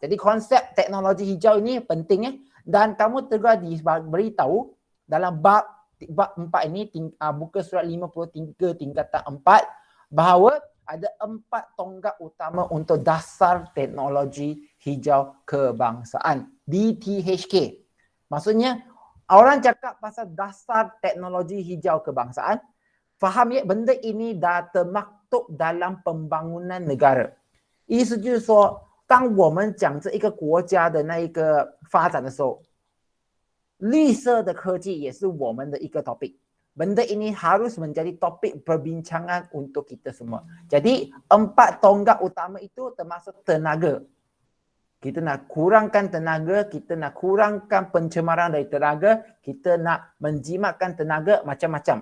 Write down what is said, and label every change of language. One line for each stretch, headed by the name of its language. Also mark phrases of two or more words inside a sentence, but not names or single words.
Malay: Jadi konsep teknologi hijau ini penting dan kamu telah diberitahu dalam bab 4 ini, buka surat 53 tingkatan 4, bahawa ada 4 tonggak utama untuk dasar teknologi hijau kebangsaan, DTHK. Maksudnya orang cakap pasal dasar teknologi hijau kebangsaan, faham ya, benda ini dah termaktub dalam pembangunan negara.
Chinese: 意思就是说，当我们讲这一个国家的那一个发展的时候，绿色的科技也是我们的一个 topik.
Malay: Benda ini harus menjadi topik perbincangan untuk kita semua. Jadi 4 tonggak utama itu termasuk tenaga. Kita nak kurangkan tenaga, kita nak kurangkan pencemaran dari tenaga, kita nak menjimatkan tenaga, macam-macam.